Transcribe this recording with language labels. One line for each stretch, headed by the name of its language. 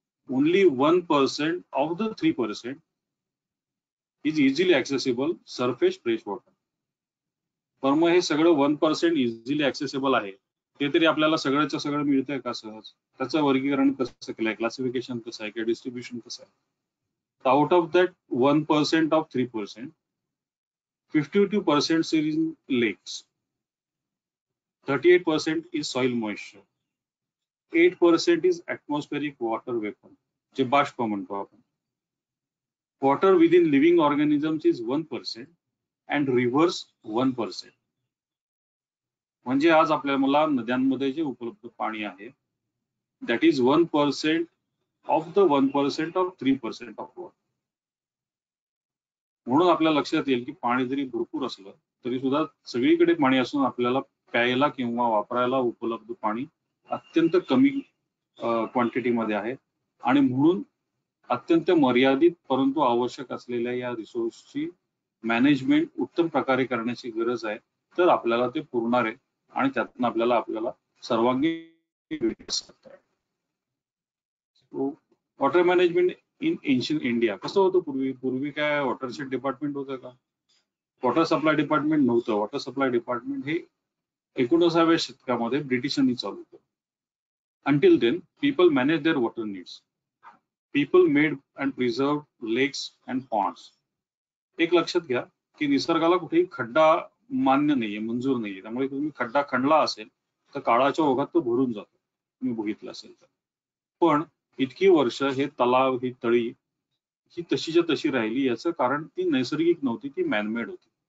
English: Only 1% of the 3% is easily accessible surface fresh water.
Marathi: तर मग हे सगळं 1% इझिली ऍक्सेसिबल आहे, ते तरी आपल्याला सगळ्याचं सगळं मिळतंय का सहज? त्याचं वर्गीकरण कसं केलंय, क्लासिफिकेशन कसं आहे, किंवा डिस्ट्रीब्युशन कसं आहे?
English: Out of that 1% of 3%, 52% is in lakes, 38% is soil moisture, 8% is atmospheric water vapor, जे बाष्प म्हणतो आपण. Water within living organisms is 1% and rivers 1%.
Marathi: म्हणजे आज आपल्याला नद्यांमध्ये जे उपलब्ध पाणी आहे that is 1% of the 1% of 3% of water. म्हणून आपल्या लक्षात येईल की पाणी जरी भरपूर असलं तरी सुद्धा सगळीकडे पाणी असून आपल्याला प्यायला किंवा वापरायला उपलब्ध पाणी अत्यंत कमी क्वांटिटीमध्ये आहे आणि म्हणून अत्यंत मर्यादित परंतु आवश्यक असलेल्या या रिसोर्सची मॅनेजमेंट उत्तम प्रकारे करण्याची गरज आहे. तर आपल्याला ते पुरणार आहे आणि त्यातून आपल्याला सर्वांगीण विकास करता येईल. Water management in ancient India कसं होतं पूर्वी काय वॉटरशेड डिपार्टमेंट होतं का? वॉटर सप्लाय डिपार्टमेंट नव्हतं. वॉटर सप्लाय डिपार्टमेंट हे 19व्या शतकामध्ये ब्रिटिशांनी चालू केलं.
English: Until then, people manage their water needs. People made and preserved lakes and ponds.
Marathi: एक लक्षात घ्या की निसर्गाला कुठेही खड्डा मान्य नाहीये, मंजूर नाहीये. त्यामुळे तुम्ही खड्डा खणला असेल तर काळाच्या ओघात तो भरून जातो, तुम्ही बघितलं असेल तर. पण इतकी वर्ष हे तलाव, ही तळी ही तशीच्या तशी राहिली याचं कारण ती नैसर्गिक नव्हती, ती मॅनमेड होती.